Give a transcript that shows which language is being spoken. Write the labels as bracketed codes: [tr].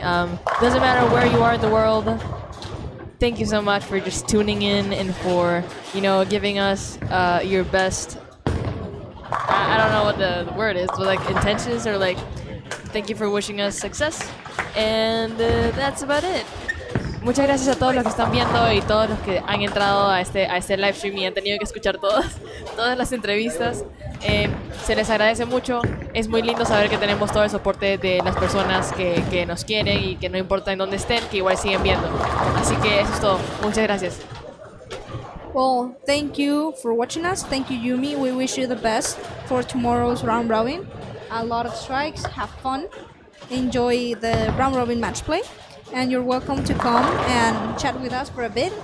[en] Doesn't matter where you are in the world. Thank you so much for just tuning in and for, giving us your best. I don't know what the word is, but like intentions or like, thank you for wishing us success. And that's about it. [es] Muchas gracias a todos los que están viendo y todos los que han entrado a este live stream y han tenido que escuchar todas las entrevistas. Se les agradece mucho. Es muy lindo saber que tenemos todo el soporte de las personas que nos quieren y que no importa en dónde estén, que igual siguen viendo. Así que eso es todo. Muchas gracias. [en] Well, thank you for watching us. Thank you, Yumi. We wish you the best for tomorrow's round robin. A lot of strikes. Have fun. Enjoy the round robin match play. And you're welcome to come and chat with us for a bit.